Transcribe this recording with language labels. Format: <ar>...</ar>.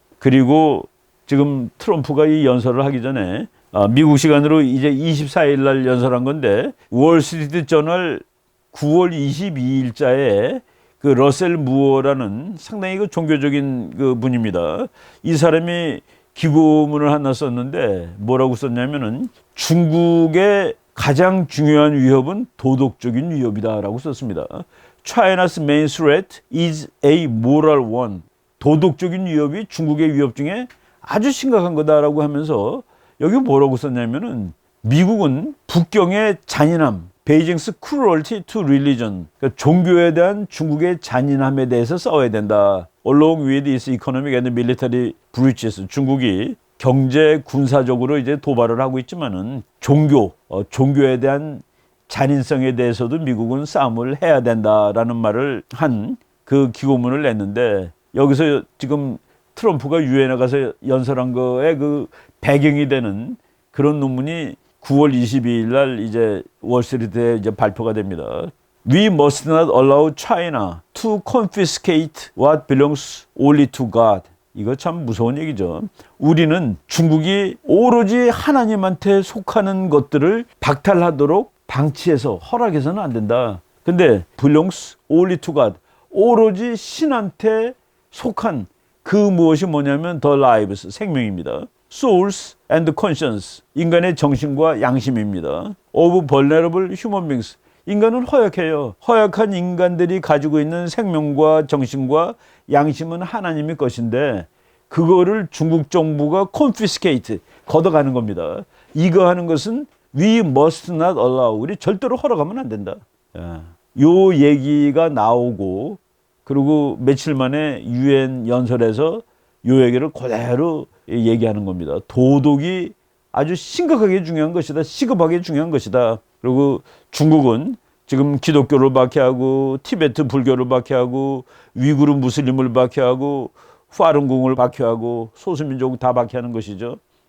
<ko>그리고 지금 트럼프가 이 연설을 하기 전에 미국 시간으로 이제 24일 날 연설한 건데, 월스트리트 저널 9월 22일자에 그 러셀 무어라는 상당히 그 종교적인 그 분입니다. 이 사람이 기고문을 하나 썼는데 뭐라고 썼냐면은, 중국의 가장 중요한 위협은 도덕적인 위협이다라고 썼습니다.</ko> <en>China's main threat is a moral one.</en> <ko>도덕적인 위협이 중국의 위협 중에 아주 심각한 거다라고 하면서, 여기 뭐라고 썼냐면은, 미국은 북경의 잔인함, 베이징스</ko> <en>cruelty to religion,</en> <ko>그러니까 종교에 대한 중국의 잔인함에 대해서 싸워야 된다.</ko> <en>Along with its economic and military breaches.</en> <ko>중국이 경제 군사적으로 이제 도발을 하고 있지만은 종교에 대한 잔인성에 대해서도 미국은 싸움을 해야 된다라는 말을 한 그 기고문을 냈는데, 여기서 지금 트럼프가 유엔에 가서 연설한 거에 그 배경이 되는 그런 논문이 9월 22일 날 이제 월스트리트에 이제 발표가 됩니다.</ko> <en>We must not allow China to confiscate what belongs only to God.</en> <ko>이거 참 무서운 얘기죠. 우리는 중국이 오로지 하나님한테 속하는 것들을 박탈하도록 방치해서 허락해서는 안 된다. 근데</ko> <en>belongs only to God,</en> <ko>오로지 신한테 속한 그 무엇이 뭐냐면</ko> <en>the lives,</en> <ko>생명입니다.</ko> <en>souls and conscience.</en> <ko>인간의 정신과 양심입니다.</ko> <en>of vulnerable human beings.</en> <ko>인간은 허약해요. 허약한 인간들이 가지고 있는 생명과 정신과 양심은 하나님의 것인데 그거를 중국 정부가 confiscate, 걷어가는 겁니다. 이거 하는 것은</ko> <en>we must not allow.</en> <ko>우리 절대로 허락하면 안 된다. 요 얘기가 나오고 그리고 며칠 만에 유엔 연설에서 요 얘기를 그대로 얘기하는 겁니다. 도덕이 아주 심각하게 중요한 것이다. 시급하게 중요한 것이다. 그리고 중국은 지금 기독교를 박해하고 티베트 불교를 박해하고 위구르 무슬림을 박해하고 파룬궁을 박해하고 소수민족 다 박해하는 것이죠.</ko>